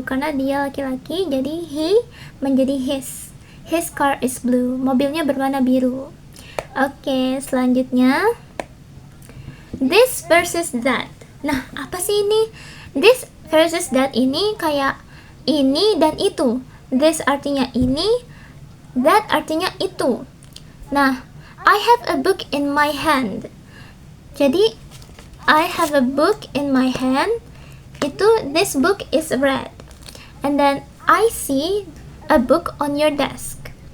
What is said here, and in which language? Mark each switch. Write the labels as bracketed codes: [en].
[id] Karena dia laki-laki, jadi he menjadi his. [en] His car is blue. [id] Mobilnya berwarna biru. Oke, selanjutnya [en] this versus that. [id] Nah, apa sih ini? This versus that ini kayak ini dan itu. This artinya ini, that artinya itu. [en] Nah, I have a book in my hand. Jadi I have a book in my hand. This book is red. And then I see a book on your desk.